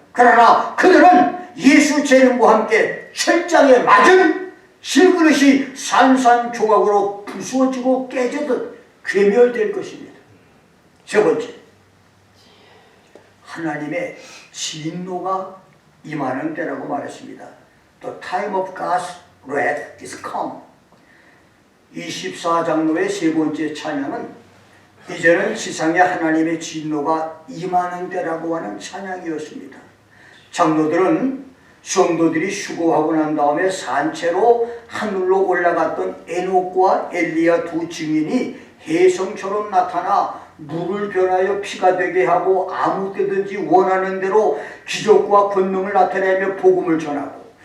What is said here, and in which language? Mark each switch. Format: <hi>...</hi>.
<ko>그러나 그들은 예수 재림과 함께 철장에 맞은 실그릇이 산산조각으로 부수어지고 깨지듯 괴멸될 것입니다. 세 번째, 하나님의 진노가 임하는 때라고 말했습니다.</ko> <en>The time of God's wrath is come.</en> <ko>24장로의 세 번째 찬양은 이제는 지상에 하나님의 진노가 임하는 때라고 하는 찬양이었습니다. 장로들은 성도들이 수고하고 난 다음에 산채로 하늘로 올라갔던 에녹과 엘리야 두 증인이 혜성처럼 나타나 물을 변하여 피가 되게 하고 아무 때든지 원하는 대로 기적과 권능을 나타내며 복음을 전하고</ko>